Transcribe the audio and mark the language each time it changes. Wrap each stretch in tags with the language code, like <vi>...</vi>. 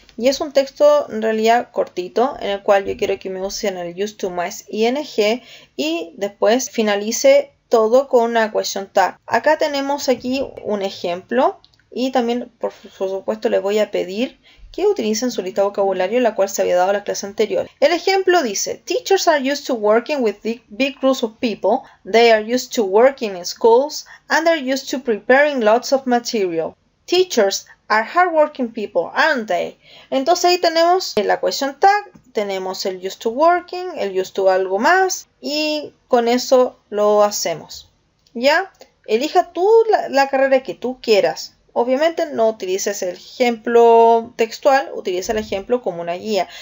<es>Y es un texto en realidad cortito, en el cual yo quiero que me usen el used to más ing y después finalice todo con una question tag. Acá tenemos aquí un ejemplo y también, por supuesto, les voy a pedir que utilicen su lista de vocabulario, la cual se había dado en la clase anterior. El ejemplo dice:</es> <en>Teachers are used to working with big groups of people. They are used to working in schools and they're used to preparing lots of material. Teachers are hardworking people, aren't they?</en> <es>Entonces ahí tenemos la question tag, tenemos el used to working, el used to algo más, y con eso lo hacemos. ¿Ya? Elija tú la carrera que tú quieras. Obviamente no utilices el ejemplo textual, utiliza el ejemplo como una guía.</es>